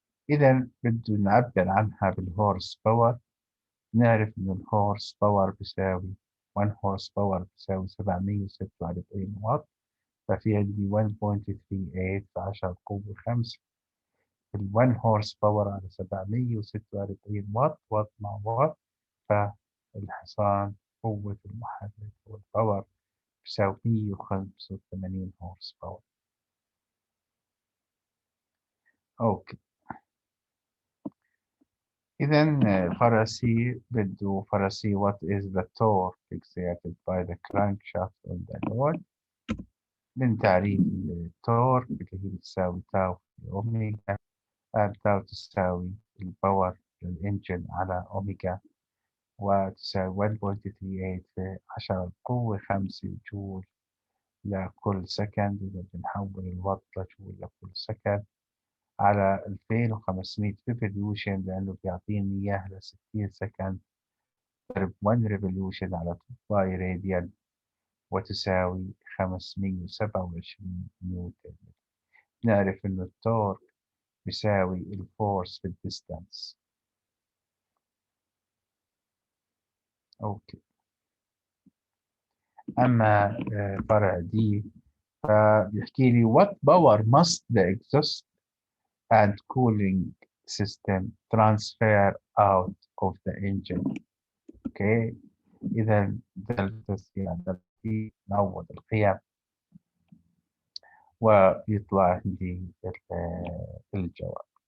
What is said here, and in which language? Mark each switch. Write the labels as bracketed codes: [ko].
[ar] إذا بده نعبر عنها بالهورس باور. نعرف إن الهورس باور بيساوي 1 هورس باور بيساوي 746 واط، ففي عندي 1.38 في 10 القوة 5. ال 1 هورس باور على 746 واط، واط مع واط، فالحصان قوة المحرك والباور بيساوي 185 هورس باور. اوكي، إذا فرسي بده فرسي [en] what is the torque exerted by the crankshaft on the load. [ar] من تعريف التورك اللي هي بتساوي تاو في أوميجا، تاو تساوي الباور للإنجن على أوميجا وتساوي 1.38 في 10 القوة 5 جول لكل سكند. إذا بنحول الوات لجول لكل سكند على 2500 ريفوليوشن، لأنه بيعطيني إياه ل 60 سكند، ضرب 1 ريفوليوشن على 2 باي راديان، وتساوي 527 نيوتن. نعرف إنه التورك بيساوي الفورس في الديستانس. أوكي. أما فرع دي فبيحكي لي [en] what power must the exhaust and cooling system transfer out of the engine. [ar] اوكي، اذا دلتا يعني دلتا نعوض القيم ويطلع عندي الجواب.